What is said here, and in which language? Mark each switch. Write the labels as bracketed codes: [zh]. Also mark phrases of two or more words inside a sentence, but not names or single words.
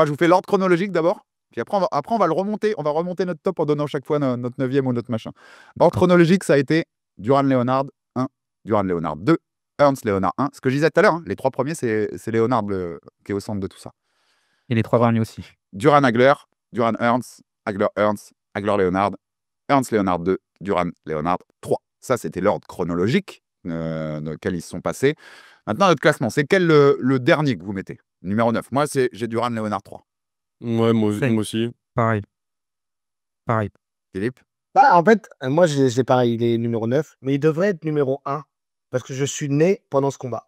[fr] Je vous fais l'ordre chronologique d'abord. Puis après, on va le remonter. On va remonter notre top en donnant chaque fois notre 9e ou notre machin. Ordre chronologique, ça a été Duran-Leonard 1, Duran-Leonard 2, Ernst-Leonard 1. Ce que je disais tout à l'heure, hein, les 3 premiers, c'est Leonard qui est au centre de tout ça. Et les 3 derniers aussi. Duran-Hagler, Duran-Ernst, Hagler-Ernst, Hagler-Leonard, Ernst-Leonard 2, Duran-Leonard 3. Ça, c'était l'ordre chronologique dans lequel ils se sont passés. Maintenant, notre classement, c'est quel le dernier que vous mettez? Numéro 9. Moi, j'ai Duran-Leonard 3. Ouais, moi aussi. Pareil. Philippe? Bah, en fait, moi, j'ai pareil, il est numéro 9, mais il devrait être numéro 1 parce que je suis né pendant ce combat.